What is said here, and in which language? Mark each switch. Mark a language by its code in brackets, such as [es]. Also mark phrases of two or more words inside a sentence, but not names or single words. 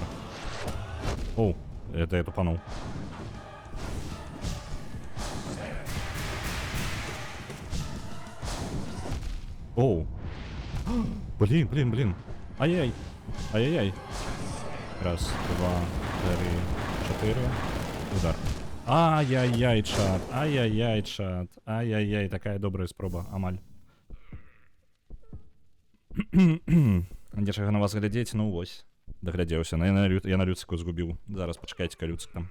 [ru] Оу, это я тупанул. Оу. Блин. Ай-яй. Ай-яй-яй. Раз, два, 3, 4. Удар. Ай-яй-яй, чат. Ай-яй-яй, чат. Ай-яй-яй, [be] такая добрая спроба, амаль. Нечага на вас глядзець, ну вось. Даглядзеўся. Я на Люцику згубіў. Зараз пачакайце-ка, Люцик там.